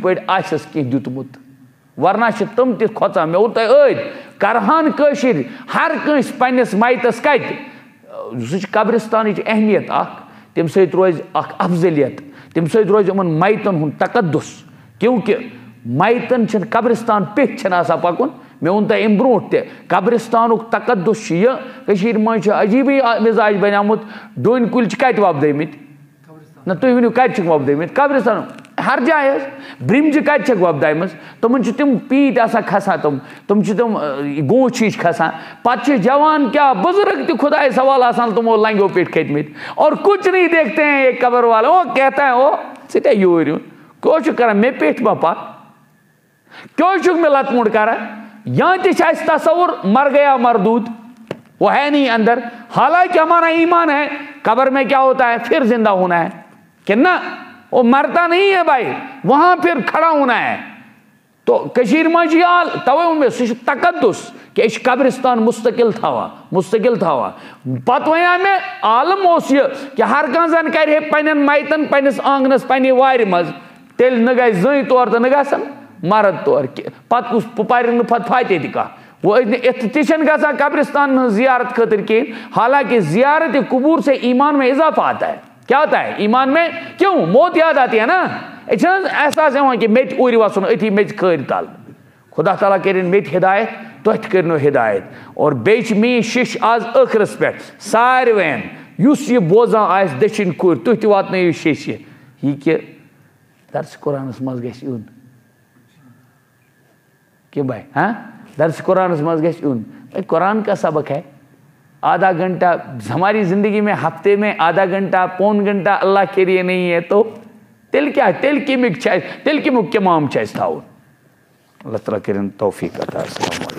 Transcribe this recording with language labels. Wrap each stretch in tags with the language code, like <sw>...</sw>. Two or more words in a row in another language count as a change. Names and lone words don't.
<ks>پٲٹھۍ آسٮ۪س کینٛہہ دیُتمُت ورنہ چھِ تِم تہِ کھۄژان مےٚ ووٚن تۄہہِ عٲدۍ کرہان کٲشِر ہر کٲنٛسہِ پنٛنِس مایتس کتہِ سُہ چھِ قبرستانٕچ اہمیت اکھ تمہِ سۭتۍ روزِ اکھ افضلیت تمہِ سۭتۍ روزِ یِمن میتن ہُنٛد تقدس کیونکہِ میتن چھِنہٕ قبرستان پیٚٹھۍ چھِنہٕ آسان پکُن مےٚ ووٚن تۄہہِ امہِ برونٛٹھ تہِ قبرستانُک تقدس چھُ یہِ کٔشیٖرِ منٛز چھُ عجیٖبٕے مِزاج بنیومُت ڈوٗنۍ کُلۍ چھِ کتہِ وۄپدٲمٕتۍ نہ تُہۍ ؤنِو کتہِ چھِکھ وۄپدٲمٕتۍ قبرستان ہر جایہِ حظ برٛمجہِ کتہِ چھکھ وۄپدایمژٕ تِمن چھِ تِم پیٖنتۍ آسان کھسان تِم چھِ تِم گوٗنٛچھ ہِش کھسان پتہٕ چھِ جوان کیٛاہ بُزرگ تہِ خۄدایس حوالہٕ آسان تِمو لنٛگیو پیٚٹھۍ کھٔتۍمٕتۍ</ks> <ur>اور کچھ نہیں دیکھتے ہیں یہ قبر والے او کہتا ہے</ur> <ks>او ژٕ کیٛاہ یوٗرۍ یُن کیٛاہ چھُکھ کران مےٚ پیٚٹھۍ ما پکھ کیٛاہ چھُکھ مےٚ لت موٚنڈ کران یا تہِ چھِ اَسہِ تصوُر</ks> <ur>مر گیا مردود وہ ہے نہیں اندر حالانکہ ہمارا ایمان ہے قبر میں کیا ہوتا ہے پھر زندہ ہونا ہے کہ نہ وہ مرتا نہیں ہے بھائی وہاں پھر کھڑا ہونا ہے</ur> <ks>تو کشیر منٛز چھِ حال توے ووٚن مےٚ سُہ چھُ تقدس کہ أسۍ چھِ قبرستان مستقل تھاوان پتہٕ وَنیٛاو مےٚ عالم اوس یہِ کہ ہر کانٛہہ زن کرِ ہے پننٮ۪ن میتن پننِس آنگنس پننہِ وارِ منٛز تیٚلہِ نہ گژھِ زٔنۍ تور تہٕ نہ گژھن مرد تور پتہٕ کُس پرِ نہٕ پتہٕ فاتحہ تہِ کانٛہہ وہ اتھ تہِ چھنہٕ گژھان قبرستان ہٕنٛز زیارت خٲطرٕ کِہیٖنۍ</ks> <ur>حالانکہ زیارت قبور سے ایمان میں اضافہ آتا ہے کیا ہوتا ہے ایمان میں کیوں موت یاد آتی ہے نا</ur> <ks>یہ چھنہٕ احساس یِوان کہ مےٚ تہِ اُرِ وسُن أتھی میٚژِ کھٲرۍ تل خدا تعالیٰ کٔرِنۍ مےٚ تہِ ہدایت تۄہہِ تہِ کٔرِنو ہدایت اور بیٚیہِ چھِ میٛٲنۍ شیٚش آز ٲخرس پٮ۪ٹھ ساروِین یُس یہِ بوزان آسہِ دٔچھِنۍ کھوٗرۍ تُہۍ تہِ واتنٲیِو شیٚشہِ یہِ کہِ درسِ قرآنس منٛز گژھِ یُن کہ بھائی ہاں درس قرآن منٛز گژھِ یُن</ks> <ur>قرآن کا سبق ہے آدھا گھنٹہ ہماری زندگی میں ہفتے میں آدھا گھنٹہ پون گھنٹہ اللہ کے لیے نہیں ہے</ur> <ks>تو تیٚلہِ کیٛاہ تیٚلہِ کَمیُک چھِ اَسہِ تیٚلہِ کَمیُک کیٛاہ مام چھِ اَسہِ تھاوُن اللہ تعالیٰ کٔرِنۍ توفیٖق عطا</ks> <ar>السلام علیکم</ar>